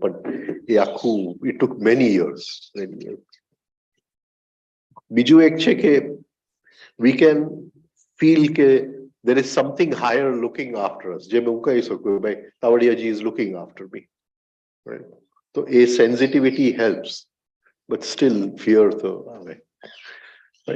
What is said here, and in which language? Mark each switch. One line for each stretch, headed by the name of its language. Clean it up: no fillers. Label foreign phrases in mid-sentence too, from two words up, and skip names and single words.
Gujarati: પણ એ આખું
English: it took many years.
Gujarati: બીજું એક છે કે
English: we can feel કે there is something higher looking after us.
Gujarati: જેમ હું કહી શકું ભાઈ
English: તાવડિયાજી is looking after me, right?
Gujarati: તો એ
English: સેન્સિટિવિટી helps, but still fear
Gujarati: તો આવે,
English: right?